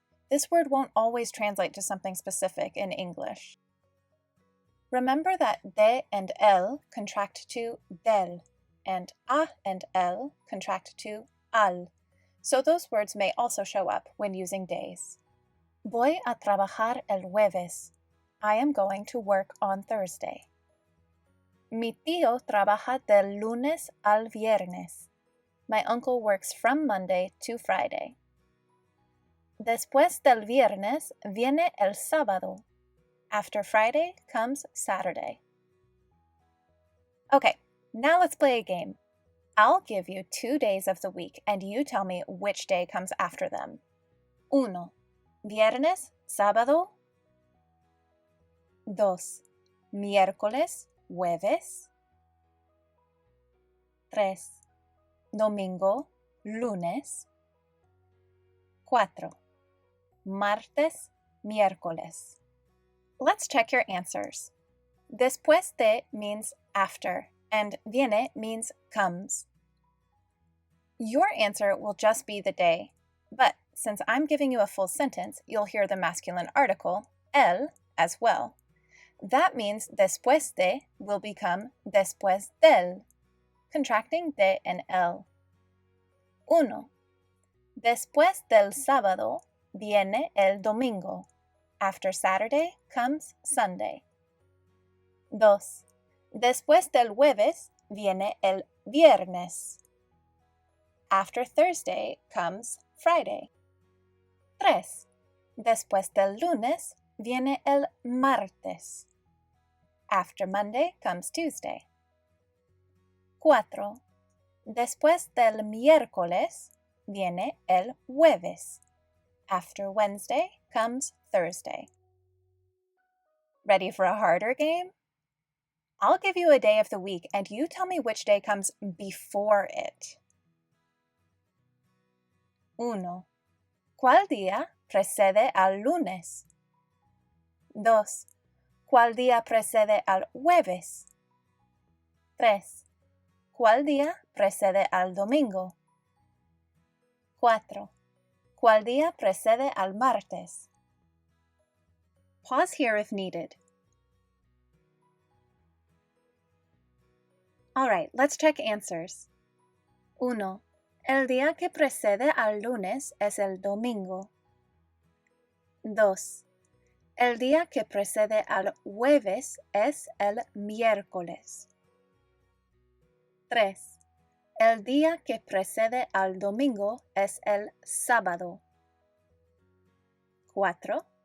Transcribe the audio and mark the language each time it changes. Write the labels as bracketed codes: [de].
[en] This word won't always translate to something specific in English. Remember that de and el contract to del, and a and el contract to al, so those words may also show up when using days. [es] Voy a trabajar el jueves. [en] I am going to work on Thursday. [es] Mi tío trabaja del lunes al viernes. [en] My uncle works from Monday to Friday. [es] Después del viernes viene el sábado. [en] After Friday comes Saturday. Okay, now let's play a game. I'll give you 2 days of the week and you tell me which day comes after them. [es] 1. Viernes, sábado. 2. Miércoles, jueves. 3. Domingo, lunes. 4. Martes, miércoles. [en] Let's check your answers. Después de means after, and viene means comes. Your answer will just be the day, but since I'm giving you a full sentence, you'll hear the masculine article, el, as well. That means después de will become después del, contracting de and el. 1. [es] Después del sábado viene el domingo. [en] After Saturday comes Sunday. 2. [es] Después del jueves viene el viernes. [en] After Thursday comes Friday. 3. [es] Después del lunes viene el martes. [en] After Monday comes Tuesday. 4. [es] Después del miércoles viene el jueves. [en] After Wednesday comes Thursday. Ready for a harder game? I'll give you a day of the week and you tell me which day comes before it. 1. [es] ¿Cuál día precede al lunes? 2. ¿Cuál día precede al jueves? 3. ¿Cuál día precede al domingo? 4. ¿Cuál día precede al martes? [en] Pause here if needed. All right, let's check answers. 1. [es] El día que precede al lunes es el domingo. 2. El día que precede al jueves es el miércoles. 3. El día que precede al domingo es el sábado. 4.